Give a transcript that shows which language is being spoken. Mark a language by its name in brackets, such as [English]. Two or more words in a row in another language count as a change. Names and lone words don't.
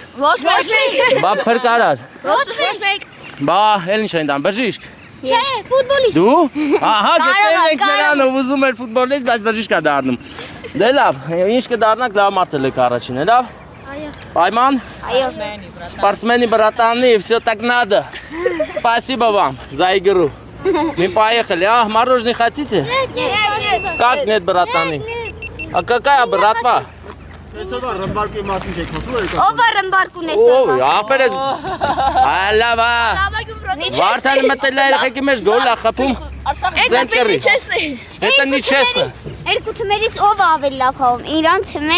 [Armenian] Ոչ մեկ Բա փրկարար Ոչ մեկ Բա, էլ ինչ են դան, բրժիշկ Չէ, ֆուտբոլիստ Դու? Ահա, գտել ենք կարող։ նրան ով ուզում էր ֆուտբոլիստ, բայց բրժիշկ է դառնում Դե լավ, ինչ կդառնաք, լավ մարդ եք առաջինը, լավ? Այո Պայման? Այո [Russian] Спортсмены, братаны, все так надо Спасибо вам за игру Мы поехали, а? Мороженое хотите? Нет Как нет, братаны? А какая братва? [Armenian] Այսօրվա ռմբարկի մասին չեք խոսում եք։ Ով է ռմբարկուն Ո, ախպերես Ալավա Վարդան մտել է երեխեքի մեջ գոլ է խփում Ձենտ կռի [Russian] Это нечестно [Armenian] Երկու թմերից ով է ավելի լավ խաղում Իրան թե մենք